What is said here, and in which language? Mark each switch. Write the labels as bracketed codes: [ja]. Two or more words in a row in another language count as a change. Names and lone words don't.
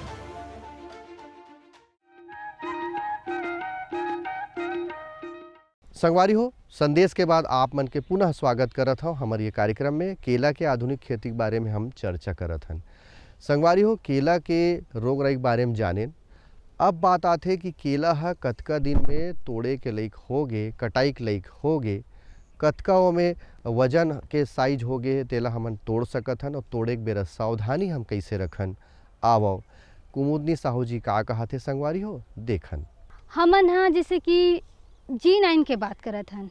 [hne] संगवारी हो, संदेश के बाद आप मन के पुनः स्वागत करत हूँ हमारे ये कार्यक्रम में। केला के आधुनिक खेती के बारे में हम चर्चा करत हन। संगवारी हो, केला के रोग राई के बारे में जाने। अब बात आते है कि केला है कतका दिन में तोड़े के लायक हो गे, कटाई के लायक हो गे, कतका में वजन के साइज हो गए तेला हमन तोड़ सकत हन और तोड़े के बेरा सावधानी हम कैसे रखन। आवो कुमुदनी साहू जी का कहा थे संगवारी हो देखन। हमन हाँ जैसे कि G9 के बात करत हन।